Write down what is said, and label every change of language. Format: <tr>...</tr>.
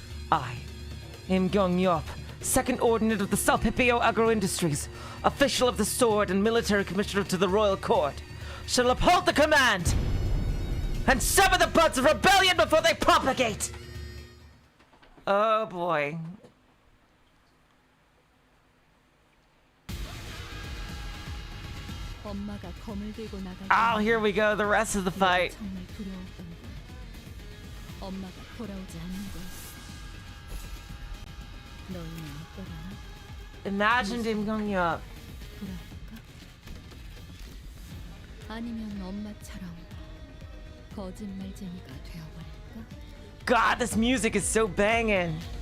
<en>I, Im Gyeong-yup, second ordinate of the Salpipio Agro-Industries, official of the sword and military commissioner to the royal court, shall uphold the command and sever the buds of rebellion before they propagate! Oh boy.</en> <ko>엄마가 검을 들고 나갈</ko> <en>Oh, here we go, the rest of the fight.</en> <ko>정말 두려웠던 건 엄마가 돌아오지 않는 거였어. 너희는 어떠려나?</ko> <en>Imagine Im Gyeong-yup.</en> <ko>돌아올까? 아니면 엄마처럼 거짓말쟁이가 되어버릴까?</ko> <en>God, this music is so banging.</en>